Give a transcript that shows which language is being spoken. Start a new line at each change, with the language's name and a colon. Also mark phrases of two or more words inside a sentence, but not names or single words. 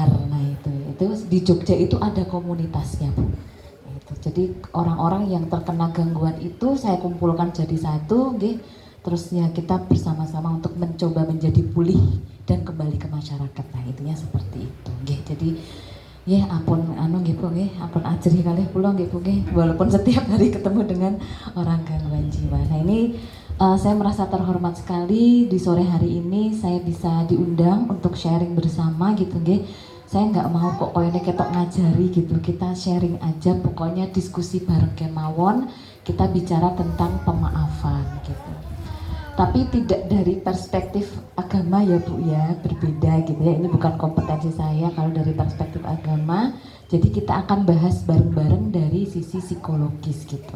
Indonesian: Nah, itu di Jogja itu ada komunitasnya Bu. Itu. Jadi orang-orang yang terkena gangguan itu saya kumpulkan jadi satu nggih. Terus ya kita bersama-sama untuk mencoba menjadi pulih dan kembali ke masyarakat. Nah, intinya seperti itu nggih.
Javanese: Jadi ya apun nggih Bu nggih, apun ajrih kalih kula nggih Bu nggih,
Indonesian: walaupun setiap hari ketemu dengan orang gangguan jiwa. Nah, ini saya merasa terhormat sekali di sore hari ini saya bisa diundang untuk sharing bersama gitu nggih. Saya nggak mau kok
Javanese: koyone ketok ngajari
Indonesian: gitu, kita sharing aja, pokoknya diskusi bareng kemawon, kita bicara tentang pemaafan gitu. Tapi tidak dari perspektif agama ya Bu ya, berbeda gitu ya, ini bukan kompetensi saya kalau dari perspektif agama. Jadi kita akan bahas bareng-bareng dari sisi psikologis gitu.